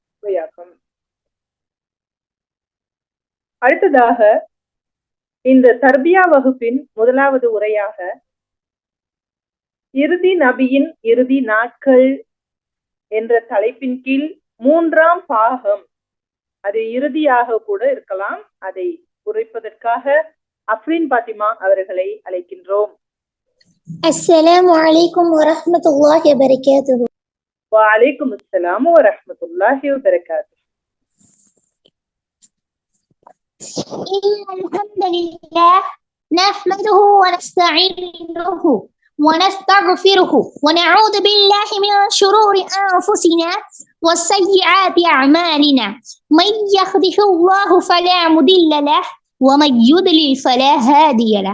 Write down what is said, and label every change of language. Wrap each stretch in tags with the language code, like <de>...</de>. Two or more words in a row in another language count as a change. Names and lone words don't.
<ta>அடுத்ததாக இந்த தர்பியா வகுப்பின் முதலாவது உரையாக இறுதி நபியின் இறுதி நாட்கள் என்ற தலைப்பின் கீழ் 3ஆம் பாகம், அது இறுதியாக கூட இருக்கலாம், அதை உரைப்பதற்காக அஃப்ரீன் பாத்திமா அவர்களை அழைக்கின்றோம்.</ta> <ar>السلام عليكم ورحمة الله وبركاته. وعليكم السلام ورحمة الله وبركاته. الحمد لله نحمده ونستعينه ونستغفره ونعوذ بالله من شرور أنفسنا وسيئات أعمالنا من يهده الله فلا مضل له ومن يضلل فلا هادي له</ar>